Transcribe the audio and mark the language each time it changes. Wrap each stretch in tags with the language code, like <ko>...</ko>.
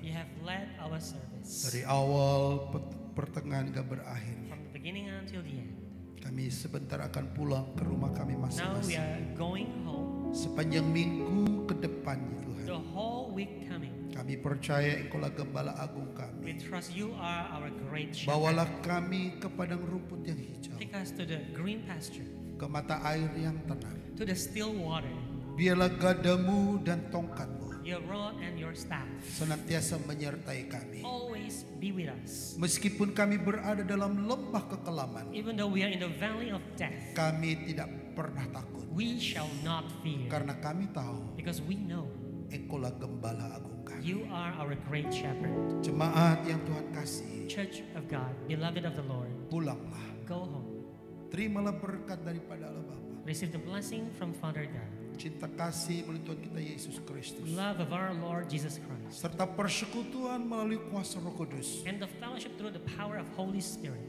<en>You have led our service.</en> <id>Dari awal pertengahan hingga berakhir.</id> <en>From the beginning until the end.</en> <id>Kami sebentar akan pulang ke rumah kami</id> <en>Now we</en> <id>masing-masing.</id> <en>are going home.</en> <id>Sepanjang minggu ke depan Tuhan.</id> <en>The whole week coming.</en> <id>Kami percaya Engkaulah Gembala Agung</id> <en>We</en> <id>kami.</id> <en>trust you are our great shepherd.</en> <id>Bawalah kami ke padang rumput yang hijau.</id> <en>Take us to the green pasture,</en> <id>Ke mata air yang tenang.</id> <en>to the still water.</en> <id>Biarlah gadamu dan tongkatmu</id> <en>Your rod and your staff</en> <id>senantiasa menyertai kami.</id> <en>always be with us.</en> <id>Meskipun kami berada dalam lembah kekelaman,</id> <en>Even though we are in the valley of death,</en> <id>kami tidak pernah takut.</id> <en>we shall not fear.</en> <id>Karena kami tahu</id> <en>Because we know</en> <id>Engkaulah Gembala Agung kami.</id> <en>you are our great shepherd.</en> <id>Jemaat yang Tuhan kasih,</id> <en>Church of God, beloved of the Lord,</en> <id>pulanglah.</id> <en>go home.</en> <id>Terimalah berkat daripada Allah Bapa.</id> <en>Receive the blessing from Father God.</en> <id>Cinta kasih melalui Tuhan kita Yesus Kristus.</id> <en>Love of our Lord Jesus Christ.</en> <id>Serta persekutuan melalui kuasa Roh Kudus.</id> <en>And the fellowship through the power of Holy Spirit.</en>